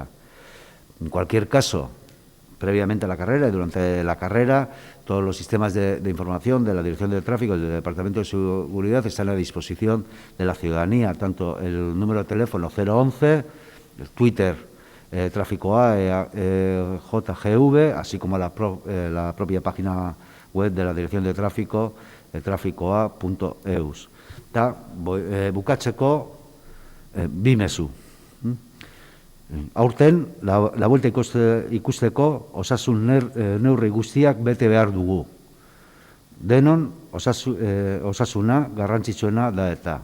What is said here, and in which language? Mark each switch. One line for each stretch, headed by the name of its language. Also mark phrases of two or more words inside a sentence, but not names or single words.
Spanish: En cualquier caso, previamente a la carrera y durante la carrera, todos los sistemas de información de la Dirección de Tráfico y del Departamento de Seguridad están a disposición de la ciudadanía, tanto el número de teléfono 011, el Twitter Tráficoa, JGV, así como la propia página web de la Dirección de Tráfico, traficoa.eus.
Basque: Eta bukatzeko bi mezu. Aurten, la vuelta ikusteko osasun neurri guztiak bete behar dugu. Denon osasuna garrantzitsuena da eta.